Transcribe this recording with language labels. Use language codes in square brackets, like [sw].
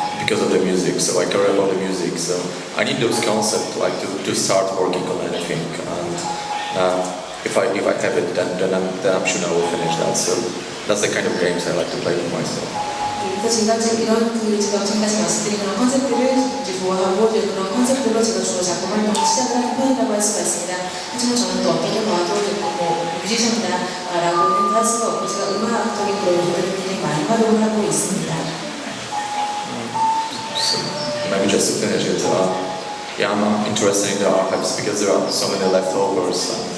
[en] because of the music. So I care about the music. So I need those concepts like to start working on anything. And if I have it, then I'm sure I will finish that. So that's the kind of games I like to play with myself. [ko] 그래서 제가 이제 이런 제가 지금까지 말씀드린 그런 컨셉들을 이제 좋아하고 이제 그런 컨셉들로 제가 주로 작품 활동을 시작을 하는 편이라고 할 수가 있습니다. 하지만 저는 또 어떻게 봐도 뭐 뮤지션이다라고는 할 수가 없고 제가 음악적인 그런 요소들을 굉장히 많이 활용을 하고 있습니다. [en] So maybe just to finish it, yeah, I'm interested in the archives because there are so many leftovers.